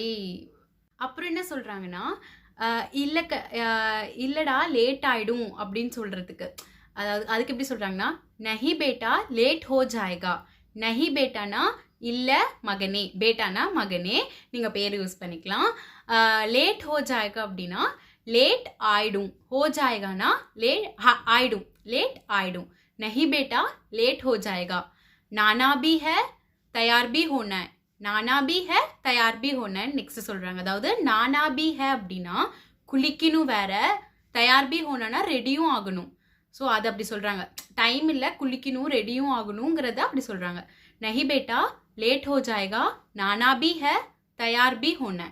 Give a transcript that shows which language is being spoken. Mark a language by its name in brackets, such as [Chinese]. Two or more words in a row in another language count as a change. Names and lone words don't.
[Tamil] அப்புறம் என்ன சொல்கிறாங்கன்னா, இல்லைடா லேட் ஆகிடும் அப்படின்னு சொல்கிறதுக்கு, அதாவது அதுக்கு எப்படி சொல்கிறாங்கன்னா, [Hindi] नहीं बेटा लेट हो जाएगा. नहीं बेटाना [Tamil] இல்லை மகனே, பேட்டானா மகனே, நீங்கள் பேர் யூஸ் பண்ணிக்கலாம். [Hindi] लेट हो जाएगा [Tamil] அப்படின்னா லேட் ஆயிடும், [Hindi] हो जाएगाना [Tamil] லேட் ஆயிடும், லேட் ஆயிடும். [Hindi] नहीं बेटा लेट हो जाएगा. नाना भी है तैयार भी होना है, नाना भी है तैयार भी होना है [Tamil] நெக்ஸ்ட் சொல்கிறாங்க. அதாவது [Hindi] नाना भी है [Tamil] அப்படின்னா குளிக்கணும் வேற, [Hindi] तैयार भी होना [Tamil] ரெடியும் ஆகணும். ஸோ அது அப்படி சொல்கிறாங்க, டைம் இல்லை குளிக்கணும் ரெடியும் ஆகணுங்கிறத அப்படி சொல்கிறாங்க. [Hindi] नहीं बेटा लेट हो जाएगा, नाना भी है तैयार भी होना.